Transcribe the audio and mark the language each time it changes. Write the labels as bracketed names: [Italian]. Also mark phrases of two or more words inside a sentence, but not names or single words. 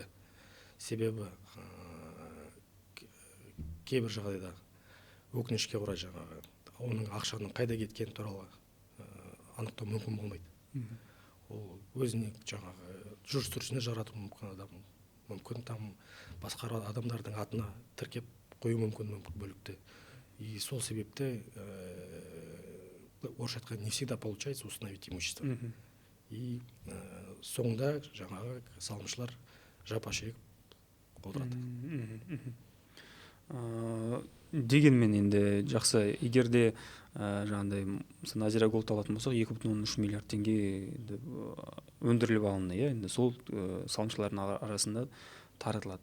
[Kazakh] Себебі кейбір жағдайда өкінішке орай жаңағы оның ақшаның қайда кеткені туралы анықтау мүмкін болмайды. Ол өзіне жаңағы жүріс-тұрысына жаратуы мүмкін адам, мүмкін там басқа адамдардың атына тіркеп қою мүмкін бөлікті. [Russian] И [Kazakh] сол себепті орысша айтқанда [Russian] не всегда получается установить имущество. [Kazakh] И соңында жаңағы салымшылар жапа шегіп отырады. Дегенмен енді жақсы, егерде жаңағыдай Назира Голд алатын болсақ, 2,3 миллиард теңге өндіріліп алынды, енді сол салымшылардың арасында таратылады.